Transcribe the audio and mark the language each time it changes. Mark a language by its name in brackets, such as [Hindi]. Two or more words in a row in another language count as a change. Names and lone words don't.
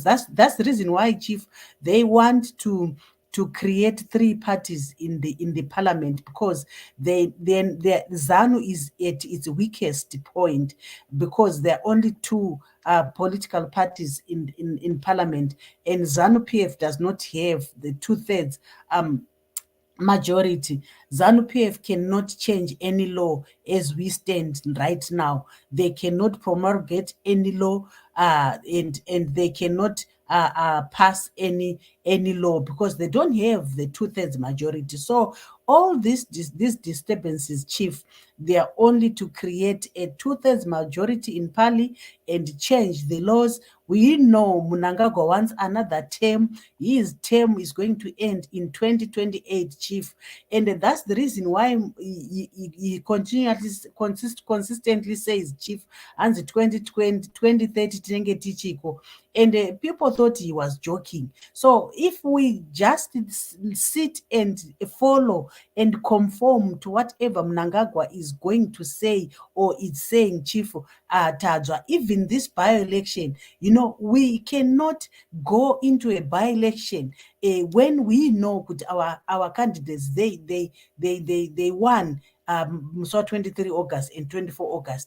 [English] That's the reason why, Chief, they want to create three parties in the parliament, because ZANU is at its weakest point because there are only two political parties in parliament, and ZANU-PF does not have the 2/3 majority. ZANU-PF cannot change any law as we stand right now. They cannot promulgate any law, and they cannot pass any law because they don't have the 2/3 majority. So all these disturbances, Chief, they are only to create a 2/3 majority in Pali and change the laws. We know Mnangagwa wants another term. His term is going to end in 2028, Chief. And that's the reason why he continuously, consistently says, Chief, and 2020, 2030, [Shona] tinenge tichiko. [English] And people thought he was joking. So if we just sit and follow and conform to whatever Mnangagwa is going to say or is saying, Chief Tadzwa, even this by-election, we cannot go into a by-election when we know our candidates, they won so 23 August and 24 August.